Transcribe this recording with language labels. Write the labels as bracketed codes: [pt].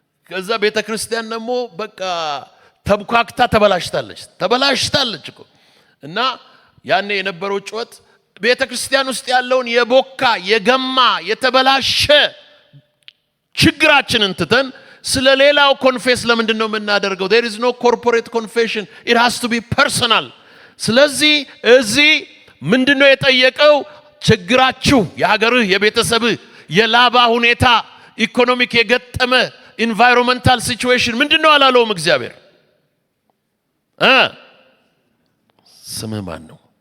[am] ከዛ ቤተክርስቲያን ደግሞ በቃ ተብኳክታ ተበላሽታለች እኮ። እና ያኔ የነበረው ጩኸት ቤተክርስቲያን ውስጥ ያለውን የቦካ የገማ የተበላሸ ችግራችንን ትተን ስለ ሌላው ኮንፌስ ለምንድን ነው የምናደርገው? [en] there is no corporate confession, it has to be personal. [am] ስለዚህ እዚህ ምንድነው የጠየቀው? ችግራችሁ የሀገርህ የቤተሰብህ የላባ ሁኔታ ኢኮኖሚክ የገጠመ ኢንቫይሮንመንታል ሲቹዌሽን ምንድነው አላለውም እግዚአብሔር። ስምህ ማን ነው?